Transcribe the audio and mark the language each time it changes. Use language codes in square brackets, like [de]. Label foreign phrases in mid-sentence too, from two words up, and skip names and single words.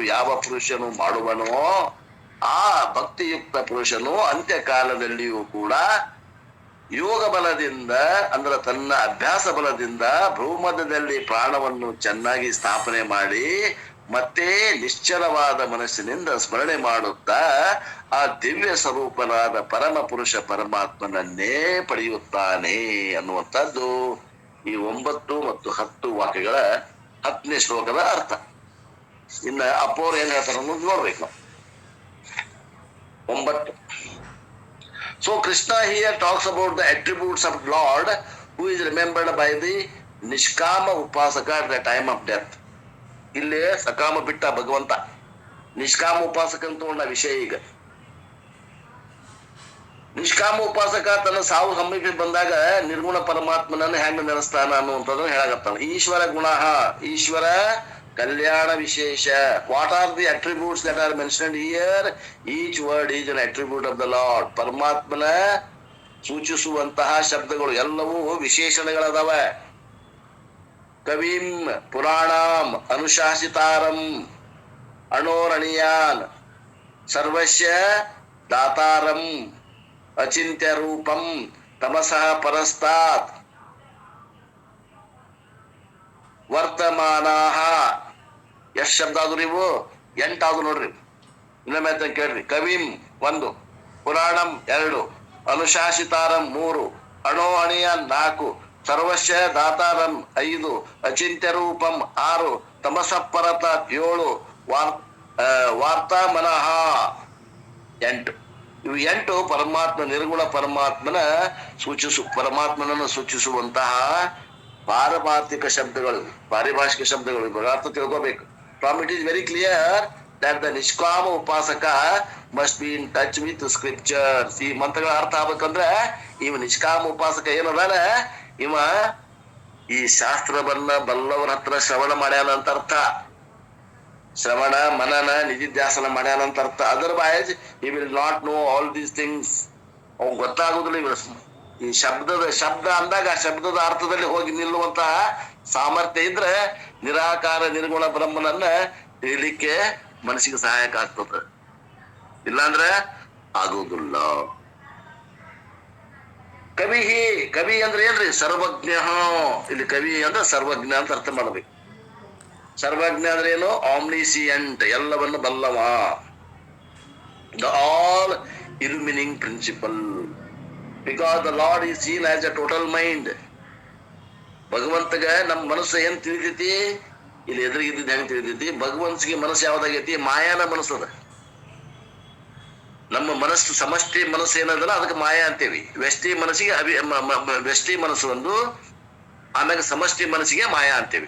[kn] ಯಾವ ಪುರುಷನು ಮಾಡುವನೋ ಆ ಭಕ್ತಿಯುಕ್ತ ಪುರುಷನು ಅಂತ್ಯಕಾಲದಲ್ಲಿಯೂ ಕೂಡ ಯೋಗ ಬಲದಿಂದ, ಅಂದ್ರೆ ತನ್ನ ಅಭ್ಯಾಸ ಬಲದಿಂದ ಭೂಮಧ್ಯದಲ್ಲಿ ಪ್ರಾಣವನ್ನು ಚೆನ್ನಾಗಿ ಸ್ಥಾಪನೆ ಮಾಡಿ ಮತ್ತೆ ನಿಶ್ಚಲವಾದ ಮನಸ್ಸಿನಿಂದ ಸ್ಮರಣೆ ಮಾಡುತ್ತಾ ಆ ದಿವ್ಯ ಸ್ವರೂಪನಾದ ಪರಮ ಪುರುಷ ಪರಮಾತ್ಮನನ್ನೇ ಪಡೆಯುತ್ತಾನೆ ಅನ್ನುವಂಥದ್ದು ಈ 9 ಮತ್ತು 10 ವಾಕ್ಯಗಳ 10ನೇ ಶ್ಲೋಕದ ಅರ್ಥ. ಇನ್ನ ಅಪ್ಪೋರು ಏನ್ ಹೇಳ್ತಾರ ಅನ್ನೋದು ನೋಡ್ಬೇಕು ನಾವು. 9. [en] So Krishna here talks about the attributes of Lord who is remembered by the [sa] Nishkama Upasaka [en] at the time of death. [kn] ಇಲ್ಲಿ ಸಕಾಮ ಬಿಟ್ಟ ಭಗವಂತ, ನಿಷ್ಕಾಮ ಉಪಾಸಕ ಅಂತ ಒಂದು ವಿಷಯ. ಈಗ ನಿಷ್ಕಾಮ ಉಪಾಸಕ ತನ್ನ ಸಾವು ಸಮೀಪ ಬಂದಾಗ ನಿರ್ಗುಣ ಪರಮಾತ್ಮನನ್ನು ಹೆಂಗ ನೆನೆಸ್ತಾನ ಅನ್ನುವಂಥದ್ದನ್ನು ಹೇಳಾಗತ್ತಾನ. ಈಶ್ವರ ಗುಣ, ಈಶ್ವರ ಕಲ್ಯಾಣ ವಿಶೇಷ. [en] What are the attributes that are mentioned here? Each word is an attribute of the Lord. [kn] ಪರಮಾತ್ಮನ ಸೂಚಿಸುವಂತಹ ಶಬ್ದಗಳು ಎಲ್ಲವೂ ವಿಶೇಷಣಗಳದಾವ. [sa] ಕವಿಂ, ಪುರಾಣಂ, ಅನುಶಾಸಿತಾರಂ, ಅಣೋರಣೀಯಾನ್, ಸರ್ವಸ್ಯ ದಾತಾರಂ, ಅಚಿಂತ್ಯ ರೂಪಂ, ತಮಸಃ ಪರಸ್ತಾತ್, ವರ್ತಮಾನಾಹ. [kn] ಎಷ್ಟು ಶಬ್ದ ಆದ್ರು ಇವು? 8 ಆದ್ರು ನೋಡ್ರಿ. ಇನ್ನೊಮ್ಮೆ ಕೇಳ್ರಿ. ಕವಿಂ 1, ಪುರಾಣಂ 2, ಅನುಶಾಸಿತಾರಂ 3, ಅಣೋ ಅಣಿಯನ್ 4, ಸರ್ವಸ್ಯ ದಾತಾರಂ 5, ಅಚಿಂತ್ಯ ರೂಪಂ 6, ತಮಸಃ ಪರತಾತ್ 7, ವಾರ್ತಾ ಮನಃ 8. ಇವು 8 ಪರಮಾತ್ಮ, ನಿರ್ಗುಣ ಪರಮಾತ್ಮನ ಪರಮಾತ್ಮನನ್ನು ಸೂಚಿಸುವಂತಹ ಪಾರಮಾರ್ಥಿಕ ಶಬ್ದಗಳು, ಪಾರಿಭಾಷಿಕ ಶಬ್ದಗಳು. ಅರ್ಥ ತಿಳ್ಕೋಬೇಕು. [en] From it is very clear that the [sa] ನಿಷ್ಕಾಮ ಉಪಾಸಕ [en] must be in touch with scriptures. [kn] ಈ ಮಂತ್ರಗಳ ಅರ್ಥ ಆಗ್ಬೇಕಂದ್ರೆ ಇವ ನಿಷ್ಕಾಮ ಉಪಾಸಕ ಏನದಾನ, ಇವ ಈ ಶಾಸ್ತ್ರವನ್ನ ಬಲ್ಲವರ ಹತ್ರ ಶ್ರವಣ ಮಾಡ್ಯಾನ ಅಂತ ಅರ್ಥ. ಶ್ರವಣ, ಮನನ, ನಿಧಿಧ್ಯಾಸನ ಮಾಡ್ಯಾನ ಅಂತ ಅರ್ಥ. [en] Otherwise he will not know all these things. [kn] ಅವ್ ಗೊತ್ತಾಗುದಿಲ್ಲ. ಇವ ಈ ಶಬ್ದ ಅಂದಾಗ ಆ ಶಬ್ದದ ಅರ್ಥದಲ್ಲಿ ಹೋಗಿ ನಿಲ್ಲುವಂತಹ ಸಾಮರ್ಥ್ಯ ಇದ್ರೆ ನಿರಾಕಾರ ನಿರ್ಗುಣ ಬ್ರಹ್ಮನನ್ನ ತಿಳಿಲಿಕ್ಕೆ ಮನಸ್ಸಿಗೆ ಸಹಾಯಕ ಆಗ್ತದೆ. ಇಲ್ಲಾಂದ್ರೆ ಆಗುವುದಿಲ್ಲ. ಕವಿ ಅಂದ್ರೆ ಏನ್ರಿ? ಸರ್ವಜ್ಞ. ಇಲ್ಲಿ ಕವಿ ಅಂದ್ರೆ ಸರ್ವಜ್ಞ ಅಂತ ಅರ್ಥ ಮಾಡ್ಬೇಕು. ಸರ್ವಜ್ಞ ಅಂದ್ರೆ ಏನು? ಆಮ್ನಿಸಿಯಂಟ್, ಎಲ್ಲವನ್ನು ಬಲ್ಲವ. [en] The all illuminating principle. Because the Lord is seen as a total mind. [kn] ಭಗವಂತಗ ನಮ್ಮ ಮನಸ್ಸು ಏನ್ ತಿಳಿತೈತಿ? ಇಲ್ಲಿ ಎದುರಿಗಿದ್ದ ಹೆಂಗ್ ತಿಳಿತೈತಿ? ಭಗವಂತಗೆ ಮನಸ್ಸು ಯಾವ್ದಾಗೈತಿ? ಮಾಯಾನ ಮನಸ್ಸದ. ನಮ್ಮ ಮನಸ್ಸು ಸಮಷ್ಟಿ ಮನಸ್ಸು ಏನದಲ್ಲ ಅದಕ್ಕೆ ಮಾಯಾ ಅಂತೇವಿ. ವ್ಯಷ್ಟಿ ಮನಸ್ಸಿಗೆ ವ್ಯಷ್ಟಿ ಮನಸ್ಸು ಒಂದು, ಆಮ್ಯಾಗ ಸಮಷ್ಟಿ ಮನಸ್ಸಿಗೆ ಮಾಯಾ ಅಂತೇವಿ.